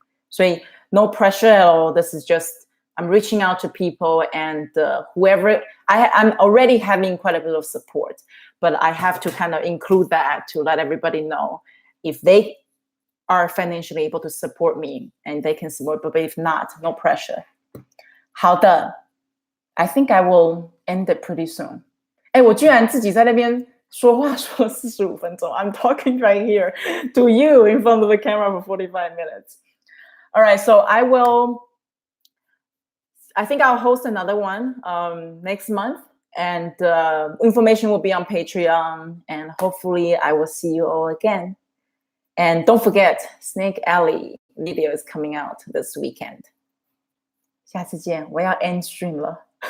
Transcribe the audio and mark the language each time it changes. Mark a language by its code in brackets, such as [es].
[en] So no pressure at all. This is just I'm reaching out to people, and whoever I'm already having quite a bit of support, but I have to kind of include that to let everybody know if they are financially able to support me and they can support, but if not, no pressure. [zh] 好的 [en] I think I will end it pretty soon. [zh] 我居然自己在那边说话说45分钟. [en] I'm talking right here to you in front of the camera for 45 minutes. All right, so I think I'll host another one next month, and information will be on Patreon, and hopefully I will see you all again. And don't forget, Snake Alley video is coming out this weekend. [zh] 下次见，我要 [en] end stream [zh] 了。